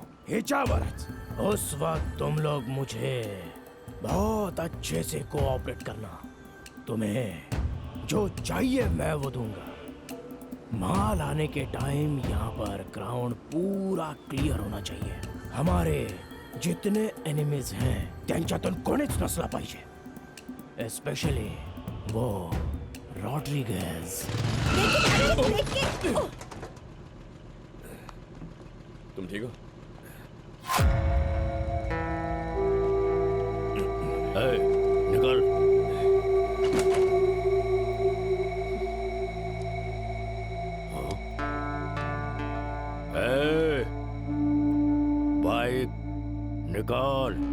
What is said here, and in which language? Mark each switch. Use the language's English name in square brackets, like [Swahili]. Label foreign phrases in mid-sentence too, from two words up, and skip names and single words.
[Hindi] हिचावरत उस वक्त तुम लोग मुझे बहुत अच्छे से कोऑपरेट करना। तुम्हें जो चाहिए मैं वो दूंगा। माल आने के टाइम यहाँ पर ग्राउंड पूरा क्लियर होना चाहिए। हमारे जितने एनिमीज हैं [Marathi] त्यांच्यातून कोणीच नसला पाहिजे, [Hindi] एस्पेशली वो रॉड्रिगेज। तुम ठीक हो? निकल। बाइक निकाल।